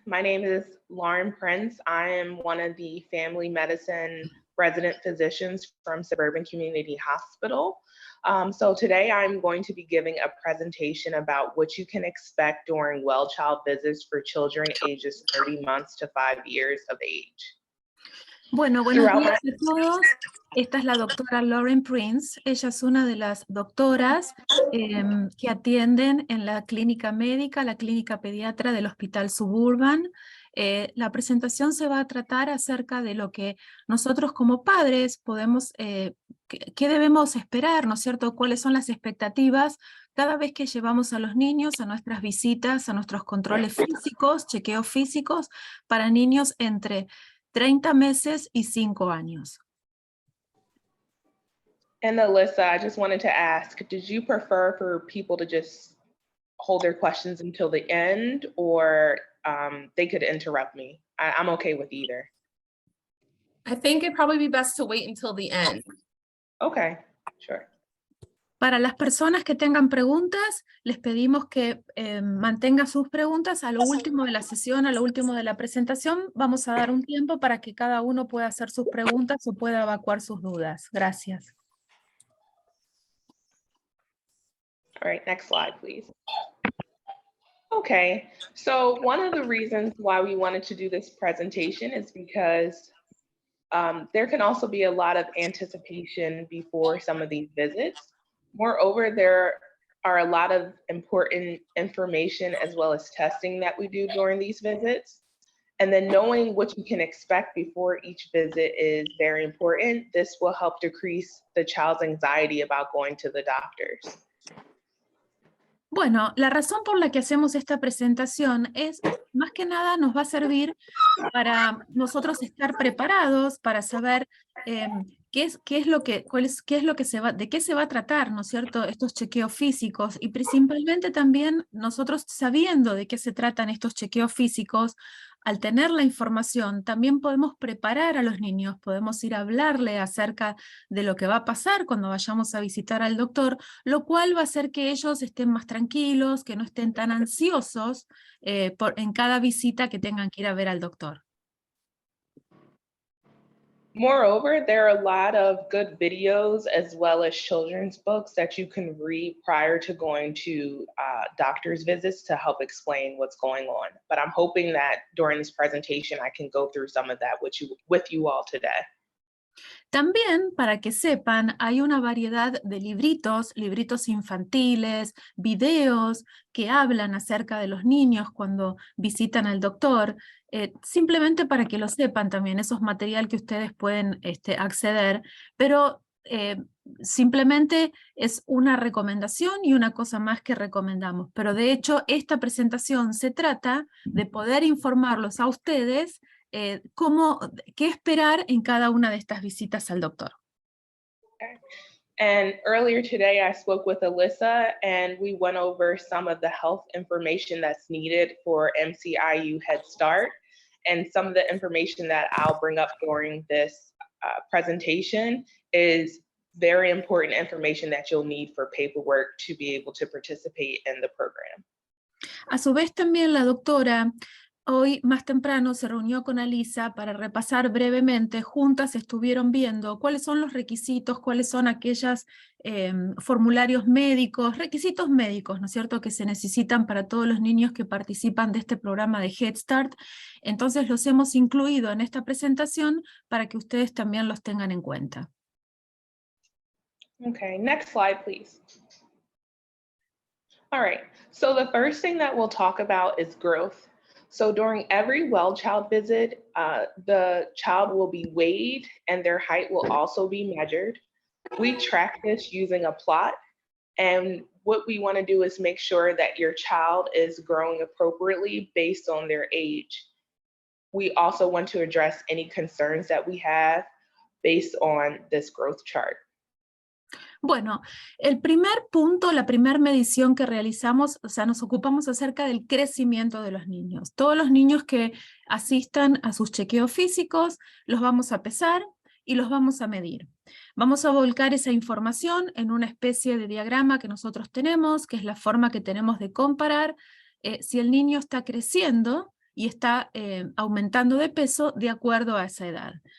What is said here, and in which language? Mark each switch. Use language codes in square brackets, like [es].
[en] My name is Lauren Prince. I am one of the family medicine resident physicians from Suburban Community Hospital. So today I'm going to be giving a presentation about what you can expect during well child visits for children ages 30 months to 5 years of age. [es] Bueno, buenos días a todos. Esta es la doctora Lauren Prince. Ella es una de las doctoras que atienden en la clínica médica, la clínica pediatra del Hospital Suburban. La presentación se va a tratar acerca de lo que nosotros como padres podemos, qué debemos esperar, ¿no es cierto? ¿Cuáles son las expectativas cada vez que llevamos a los niños a nuestras visitas, a nuestros controles físicos, chequeos físicos para niños entre 30 meses y 5 años. [en] And Alyssa, I just wanted to ask, did you prefer for people to just hold their questions until the end, or they could interrupt me? I'm okay with either. I think it'd probably be best to wait until the end. Okay, sure. [es] Para las personas que tengan preguntas, les pedimos que mantengan sus preguntas a lo último de la sesión, a lo último de la presentación. Vamos a dar un tiempo para que cada uno pueda hacer sus preguntas o pueda evacuar sus dudas. Gracias. [en] All right, next slide, please. Okay, so one of the reasons why we wanted to do this presentation is because there can also be a lot of anticipation before some of these visits. Moreover, there are a lot of important information as well as testing that we do during these visits. And then knowing what you can expect before each visit is very important. This will help decrease the child's anxiety about going to the doctors. [es] Bueno, la razón por la que hacemos esta presentación es, más que nada, nos va a servir para nosotros estar preparados, para saber qué es lo que se va, de qué se va a tratar, ¿no es cierto?, estos chequeos físicos, y principalmente también nosotros sabiendo de qué se tratan estos chequeos físicos. Al tener la información, también podemos preparar a los niños, podemos ir a hablarle acerca de lo que va a pasar cuando vayamos a visitar al doctor, lo cual va a hacer que ellos estén más tranquilos, que no estén tan ansiosos en cada visita que tengan que ir a ver al doctor. [en] Moreover, there are a lot of good videos as well as children's books that you can read prior to going to doctor's visits to help explain what's going on. But I'm hoping that during this presentation, I can go through some of that with you all today. [es] También, para que sepan, hay una variedad de libritos infantiles, videos que hablan acerca de los niños cuando visitan al doctor, simplemente para que lo sepan también, esos material que ustedes pueden acceder, pero simplemente es una recomendación y una cosa más que recomendamos. Pero de hecho, esta presentación se trata de poder informarlos a ustedes qué esperar en cada una de estas visitas al doctor. [en] Okay. And earlier today, I spoke with Alyssa and we went over some of the health information that's needed for MCIU Head Start. And some of the information that I'll bring up during this presentation is very important information that you'll need for paperwork to be able to participate in the program. [es] A su vez también la doctora hoy más temprano se reunió con Alisa para repasar brevemente, juntas estuvieron viendo cuáles son los requisitos, cuáles son aquellos formularios médicos, requisitos médicos, ¿no es cierto?, que se necesitan para todos los niños que participan de este programa de Head Start. Entonces los hemos incluido en esta presentación para que ustedes también los tengan en cuenta. [en] Okay, next slide, please. All right, so the first thing that we'll talk about is growth. So during every well child visit, the child will be weighed and their height will also be measured. We track this using a plot. And what we want to do is make sure that your child is growing appropriately based on their age. We also want to address any concerns that we have based on this growth chart. [es] Bueno, el primer punto, la primera medición que realizamos, o sea, nos ocupamos acerca del crecimiento de los niños. Todos los niños que asistan a sus chequeos físicos, los vamos a pesar y los vamos a medir. Vamos a volcar esa información en una especie de diagrama que nosotros tenemos, que es la forma que tenemos de comparar si el niño está creciendo y está aumentando de peso de acuerdo a esa edad.